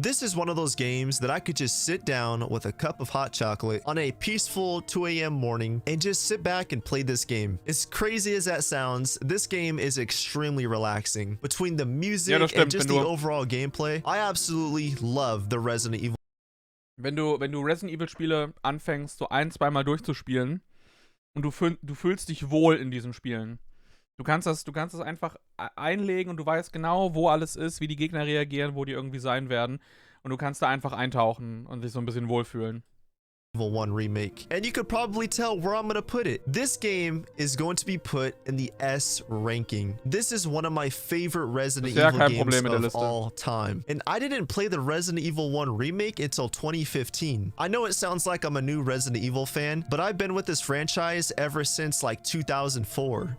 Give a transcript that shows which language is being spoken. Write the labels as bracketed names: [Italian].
[English] This is one of those games that I could just sit down with a cup of hot chocolate on a peaceful 2 a.m. morning and just sit back and play this game. As crazy as that sounds, this game is extremely relaxing. Between the music and just the overall gameplay, I absolutely love the Resident Evil. [German] Wenn du Resident Evil Spiele anfängst, so 1-2 Mal durchzuspielen, und du fühlst dich wohl in diesen Spielen. Du kannst das einfach einlegen und du weißt genau, wo alles ist, wie die Gegner reagieren, wo die irgendwie sein werden. Und du kannst da einfach eintauchen und dich so ein bisschen wohlfühlen. [English] Evil 1 Remake. And you could probably tell where I'm gonna put it. This game is going to be put in the S ranking. This is one of my favorite Resident Evil games of all time. And I didn't play the Resident Evil 1 Remake until 2015. I know it sounds like I'm a new Resident Evil fan, but I've been with this franchise ever since like 2004.